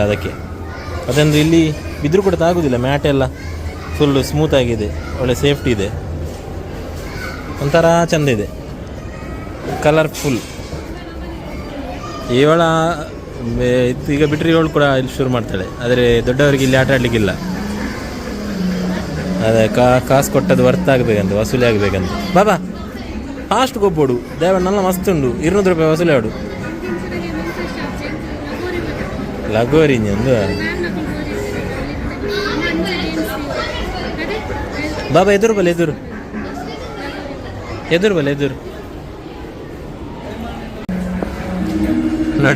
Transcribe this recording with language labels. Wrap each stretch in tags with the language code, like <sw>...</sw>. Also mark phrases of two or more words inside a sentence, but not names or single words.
<kn>ಅದಕ್ಕೆ ಅದೊಂದು ಇಲ್ಲಿ ಬಿದ್ದರೂ ಕೂಡ ತಾಗೋದಿಲ್ಲ, ಮ್ಯಾಟ್ ಎಲ್ಲ ಫುಲ್ಲು ಸ್ಮೂತಾಗಿದೆ, ಒಳ್ಳೆ ಸೇಫ್ಟಿ ಇದೆ, ಒಂಥರ ಚೆಂದ ಇದೆ, ಕಲರ್ಫುಲ್. ಇವಳ ಈಗ ಬಿಟ್ಟರೆ ಇವಳು ಕೂಡ ಇಲ್ಲಿ ಶುರು ಮಾಡ್ತಾಳೆ, ಆದರೆ ದೊಡ್ಡವರಿಗೆ ಇಲ್ಲಿ ಆಟ ಆಡಲಿಕ್ಕಿಲ್ಲ. ಅದೇ ಕಾಸು ಕೊಟ್ಟದ್ದು ವರ್ತ್ ಆಗಬೇಕಂತ, ವಸೂಲಿ ಆಗಬೇಕಂತ.</kn> <tcy>ಬಾಬಾ ಫಾಸ್ಟ್ ಗೊಬ್ಬೋಡು ದೇವಣ್ಣ ನಲ್ಲ ಮಸ್ತ್ ಉಂಡು, 200 ರೂಪಾಯಿ ವಸೂಲಿ ಆಡು.</tcy> <kn>ಲಗೋರಿ ಒಂದು ಬಾಬಾ ಎದುರು ನೋಡಿ.</kn>